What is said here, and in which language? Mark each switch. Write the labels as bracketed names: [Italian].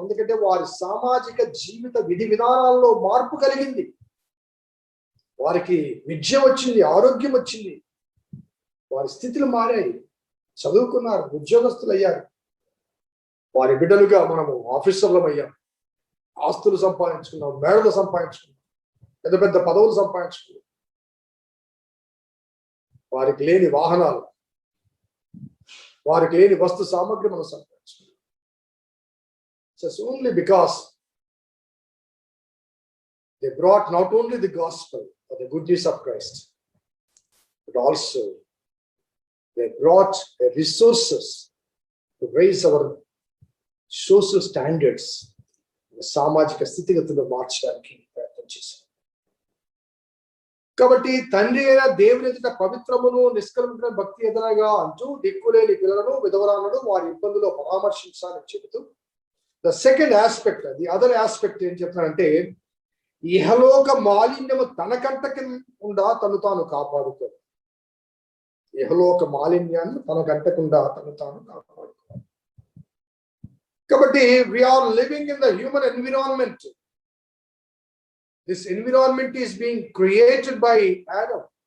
[Telugu] ఎందుకంటే వారి సామాజిక జీవిత విధి విధానాల్లో మార్పు కలిగింది, వారికి విద్య వచ్చింది, ఆరోగ్యం వచ్చింది, వారి స్థితులు మారాయి, చదువుకున్నారు, ఉద్యోగస్తులు అయ్యారు, వారి బిడ్డలుగా మనము ఆఫీసర్లం అయ్యాం, ఆస్తులు సంపాదించుకున్నాం, మేడలు సంపాదించుకున్నాం, పెద్ద పెద్ద పదవులు సంపాదించుకున్నాం. వారికి లేని వాహనాలు, వారికి లేని వస్తు సామగ్రి మనం సంపాదించుకున్నాం. [English] Just only because they brought not only the gospel or the good news of Christ, but also they brought the resources to raise our social standards, [Telugu] సామాజిక స్థితిగతులు మార్చడానికి ప్రయత్నం చేశారు. కాబట్టి తండ్రి అయిన దేవుని ఎదుట పవిత్రమును నిష్కలంకమైన భక్తి ఎదనగా అంటూ దిక్కులేని పిల్లలను విధవరాలను వారి ఇబ్బందులో పరామర్శించాలని చెబుతూ [English] the second aspect, the other aspect [Telugu] ఏం చెప్తానంటే ఇహలోక మాలిన్యము తనకంటకుండా తను తాను కాపాడుకోవాలి. ఇహలోక మాలిన్యాన్ని తనకంటకుండా తను తాను కాపాడుకోవాలి. [English] కాబట్టి we are living in the human environment. This environment is being created by Adam.